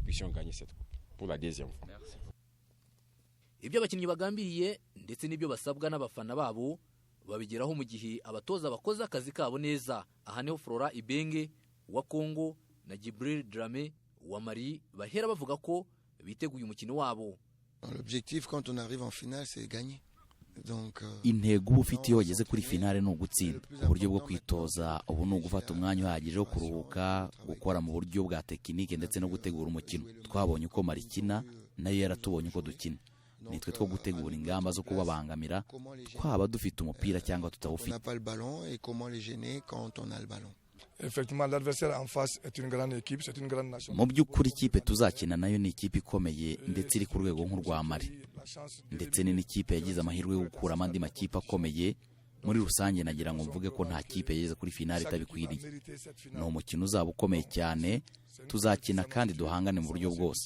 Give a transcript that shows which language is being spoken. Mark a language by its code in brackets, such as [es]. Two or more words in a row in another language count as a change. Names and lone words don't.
[rw] Ibyo abakinnyi bagambiriye ndetse n'ibyo basabwa n'abafana babo babigeraho mu gihe abatoza bakoze akazi kabo neza. Aha niho Flora Ibenge wa Kongo na Jibril Drame wa Mali bahera bavuga ko biteguye umukino wabo. [fr] L'objectif quand on arrive en finale c'est gagner. Donc [rw] intego ufite iyo wageze kuri finale no gutsinda. Uburyo bwo kwitoza ubu no gufata umwanya uhagije wo kuruhuka, gukora mu buryo bwa tekinike ndetse no gutegura umukino. Twabonye uko Mali ikina, nayo yaratubonye uko dukina. Nitwe two gutegura ingamba zo kubabangamira twaba dufite umupira cyangwa tutawufite. [fr] Effectivement, l'adversaire en face est une grande équipe, c'est une grande nation. [rw] Mu by'ukuri ikipe tuzakina nayo ni ikipe ikomeye ndetse iri ku rwego nk'urwa Mali. Ndetse ni n'ikipe yagize amahirwe yo gukura amandi makipe akomeye. Muri rusange nagira ngo mvuge ko nta kipe yageze kuri finale itabikwiriye. No mukino uzaba ukomeye cyane, tuzakina kandi duhangane mu buryo bwose.